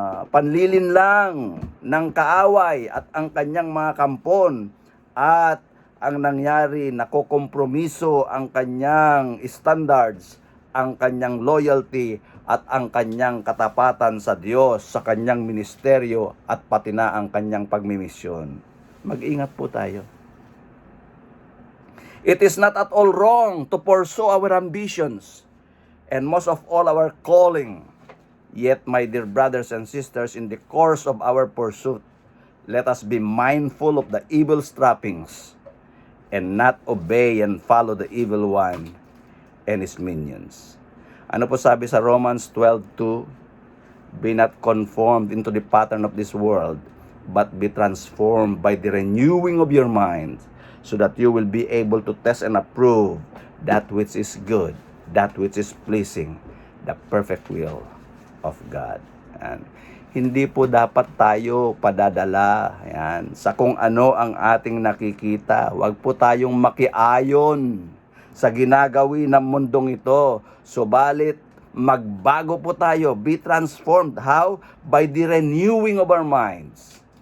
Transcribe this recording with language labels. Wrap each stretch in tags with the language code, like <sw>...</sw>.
<tl>panlilinlang ng kaaway at ang kanyang mga kampon, at ang nangyari, nakokompromiso ang kanyang standards, ang kanyang loyalty at ang kanyang katapatan sa Diyos, sa kanyang ministeryo at pati na ang kanyang pagmimisyon. Mag-ingat po tayo.</tl> <en>It is not at all wrong to pursue our ambitions and most of all our calling. Yet, my dear brothers and sisters, in the course of our pursuit, let us be mindful of the evil trappings and not obey and follow the evil one and his minions.</en> <tl>Ano po sabi sa</tl> <en>Romans 12:2? Be not conformed into the pattern of this world, but be transformed by the renewing of your mind, so that you will be able to test and approve that which is good, that which is pleasing, the perfect will of God.</en> <tl>And hindi po dapat tayo padadala sa kung ano ang ating nakikita. Huwag po tayong makiayon sa ginagawi ng mundong ito. Subalit, magbago po tayo.</tl> <en>Be transformed. How? By the renewing of our minds.</en>